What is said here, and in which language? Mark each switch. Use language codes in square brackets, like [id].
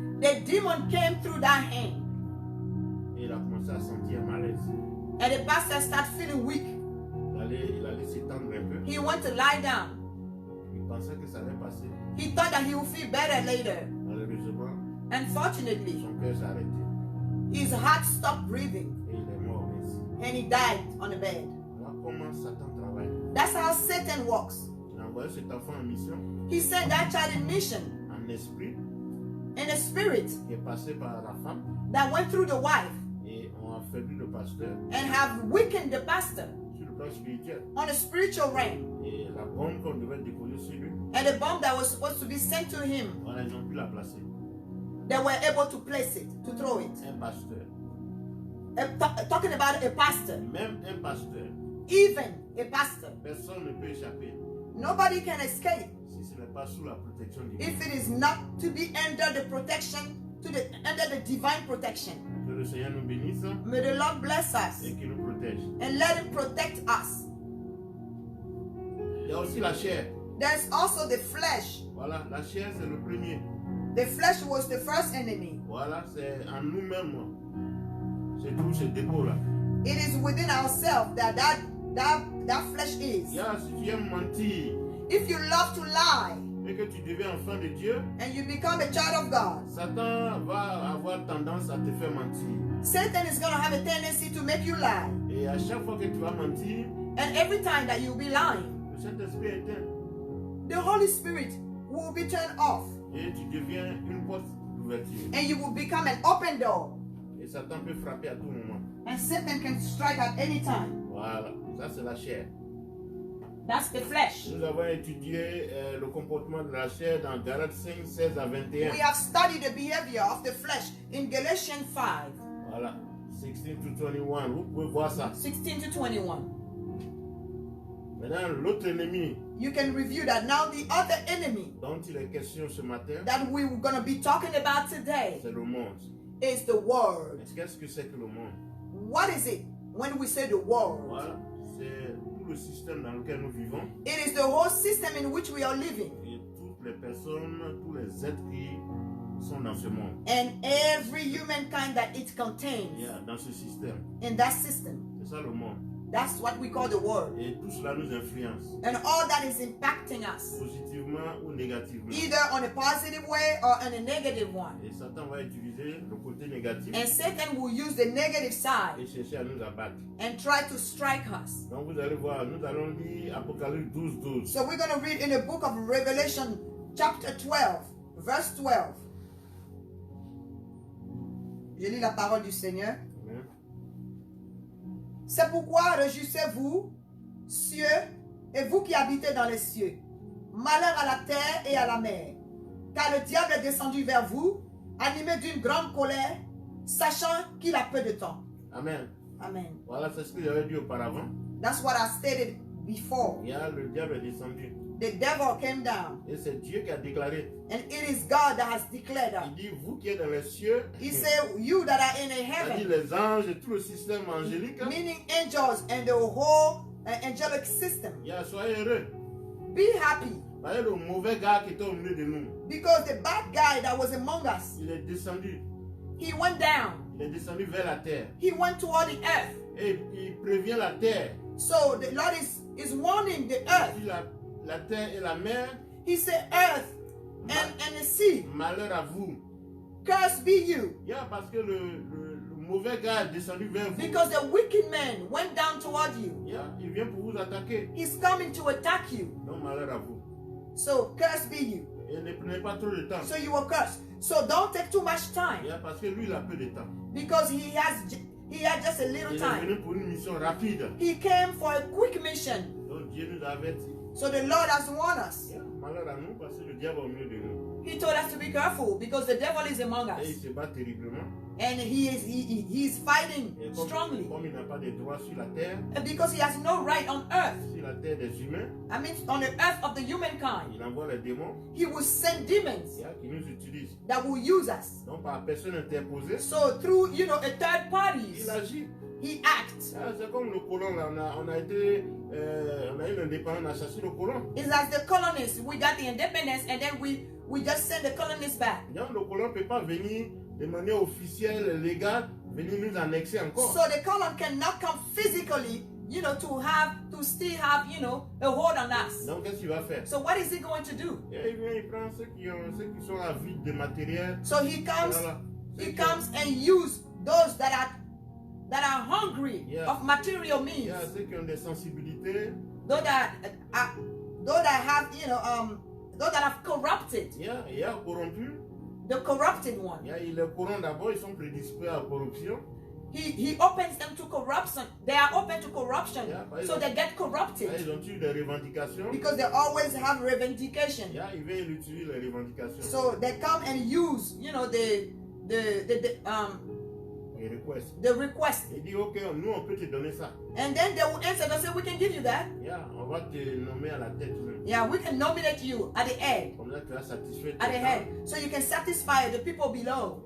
[en] the demon came through that hand. [fr] Et il a commencé à sentir un malaise. [en] And the pastor started feeling weak. [fr] Il allait s'étendre un peu. [en] He went to lie down. [fr] Il pensait que ça allait passer. [en] He thought that he would feel better later. [fr] Malheureusement, [en] Unfortunately, [fr] son cœur s'est arrêté. [en] his heart stopped breathing [fr] Et il est mort ainsi. [en] and he died on the bed. [fr] Voilà comment Satan travaille. [en] That's how Satan works. [fr] Il a envoyé cet enfant en mission, [en] He sent that child in mission [fr] en esprit, [en] in a spirit [fr] qui est passé par la femme [en] that went through the wife [fr] et ont affaibli le pasteur [en] and have weakened the pastor [fr] sur le plan spirituel. [en] on a spiritual realm. [fr] Et la bombe qu'on devait déposer sur lui, [en] And the bomb that was supposed to be sent to him, [fr] voilà, ils ont pu la placer. [en] they were able to place it, to throw it. [fr] Un pasteur, [en] Talking about a pastor, [fr] même un pasteur, [en] even a pastor, [fr] personne ne peut échapper [en] nobody can escape [fr] si ce n'est pas sous la protection divine. [en] if it is not to be under the protection, under the divine protection. [fr] Que le Seigneur nous bénisse [en] May the Lord bless us [fr] et qu'il nous protège. [en] and let him protect us. [fr] Il y a aussi la chair. [en] There's also the flesh. [fr] Voilà, la chair c'est le premier. [en] The flesh was the first enemy. [fr] Voilà, c'est en nous-mêmes. C'est tout ce dépôt-là. [en] It is within ourselves that flesh is. [fr] Si tu aimes mentir [en] If you love to lie [fr] et que tu deviens enfant de Dieu, [en] and you become a child of God, [fr] Satan va avoir tendance à te faire mentir. [en] Satan is going to have a tendency to make you lie. [fr] Et à chaque fois que tu vas mentir, [en] And every time that you'll be lying, [fr] le Saint-Esprit est éteint. [en] the Holy Spirit will be turned off [fr] Et tu deviens une porte d'ouverture. [en] and you will become an open door. [fr] Et Satan peut frapper à tout moment. [en] And Satan can strike at any time. [fr] Voilà, ça c'est la chair. [en] That's the flesh. [fr] Nous avons étudié le comportement de la chair dans Galates 5, 16 à 21. [en] We have studied the behavior of the flesh in Galatians 5, [fr] Voilà, 16 to 21. Vous pouvez voir ça. [en] 16 to 21. [fr] Maintenant, l'autre ennemi [en] You can review that. Now the other enemy [fr] dont il est question ce matin, [en] that we're going to be talking about today [fr] c'est le monde. [en] is the world. [fr] Mais qu'est-ce que c'est que le monde? [en] What is it when we say the world? [fr] Voilà, c'est tout le système dans lequel nous vivons [en] It is the whole system in which we are living. [fr] et toutes les personnes, tous les êtres qui sont dans ce monde. [en] And every humankind that it contains [fr] Dans ce système. [en] in that system. [fr] C'est ça le monde. [en] That's what we call the world. [fr] Et tout cela nous influence, [en] And all that is impacting us, [fr] positivement ou négativement. [en] either on a positive way or on a negative one. [fr] Et Satan va utiliser le côté négatif [en] And Satan will use the negative [fr] et [en] side [fr] chercher à nous abattre. [en] and try to strike us. [fr] Donc vous allez voir, nous allons lire Apocalypse 12, 12. [en] So we're going to read in the book of Revelation, chapter 12, verse 12. [fr] Je lis la parole du Seigneur. Amen. C'est pourquoi réjouissez-vous, cieux, et vous qui habitez dans les cieux. Malheur à la terre et à la mer. Car le diable est descendu vers vous, animé d'une grande colère, sachant qu'il a peu de temps. Amen. Amen. Voilà, c'est ce que j'avais dit auparavant. [en] That's what I stated before. [fr] Il y a le diable est descendu. [en] The devil came down, [fr] Et c'est Dieu qui a déclaré. [en] and it is God that has declared [fr] Il [en] that. [fr] dit, vous qui êtes dans les cieux, [en] He said, you that are in the [fr] il a dit [en] heaven, [fr] les anges et tout le système angélique. [en] meaning angels and the whole angelic system, [fr] Soyez heureux. [en] be happy, [fr] Voyez le mauvais gars qui était au milieu de nous. [en] because the bad guy that was among us, [fr] Il est descendu. [en] he went down. [fr] Il est descendu vers la terre. [en] He went toward the earth. [fr] Et il prévient la terre. [en] So the Lord is warning the earth. [fr] Il dit la terre et la mer, [en] He said, earth and the sea, [fr] malheur à vous. [en] curse be you. [fr] Parce que le mauvais gars est descendu vers vous. [en] Because the wicked man went down toward you. [fr] Il vient pour vous attaquer. [en] He's coming to attack you. [fr] Donc malheur à vous. [en] So curse be you. [fr] Et ne prenez pas trop de temps. [en] So you will curse. So don't take too much time. [fr] Parce que lui, il a peu de temps. [en] Because he had just a little [fr] Il est [en] time. [fr] venu pour une mission rapide. [en] He came for a quick mission. [fr] Donc Dieu nous a avertis. [en] So the Lord has warned us. [fr] Malheur à nous parce que le diable est au milieu de nous. [en] He told us to be careful because the devil is among [fr] Et il [en] us. [fr] se bat terriblement. [en] And he is fighting [fr] Et [en] strongly. [fr] comme il n'a pas de droit sur la terre, [en] And because he has no right on earth. [fr] sur la terre des humains, [en] I mean, on the earth of the humankind, [fr] il envoie les démons [en] he will send demons [fr] qui nous utilisent. [en] that will use us. [fr] Donc par personne interposée, [en] So through, a third parties, [fr] il agit. [en] he acts. [fr] C'est comme le colon là, on a eu l'indépendance, on a chassé le colon. [en] It's as the colonists, we got the independence and then we just send the colonists back. [fr] Donc le colon ne peut pas venir de manière officielle, légale, venir nous annexer encore. [en] So the colon cannot come physically, to still have, a hold on us. [fr] Donc qu'est-ce qu'il va faire? [en] So what is he going to do? [fr] Et il vient, il prend ceux qui sont à vide de matériel. [en] So he comes, [fr] Voilà. [en] he comes and use those that are hungry Yeah. of material [fr] Il [en] means. [fr] y a ceux qui ont des sensibilités. [en] Those that have corrupted, [fr] Il y a corrompus. [en] the corrupted one. [fr] Il est corrompt d'abord, ils sont prédisposés à la corruption. [en] He opens them to corruption. They are open to corruption, Yeah, but so they get corrupted [fr] Ils ont eu des revendications. [en] because they always have revendication. [fr] Il vient utiliser les revendications. [en] So they come and use, [fr] Les requests. [en] the request, [fr] Il dit, ok, nous on peut te donner ça. [en] and then they will answer. They say, we can give you that. [fr] On va te nommer à la tête. [en] Yeah, we can nominate you at the head, [fr] Comme ça, tu vas satisfaire [en] at the [fr] tout ça. [en] head, so you can satisfy the people below,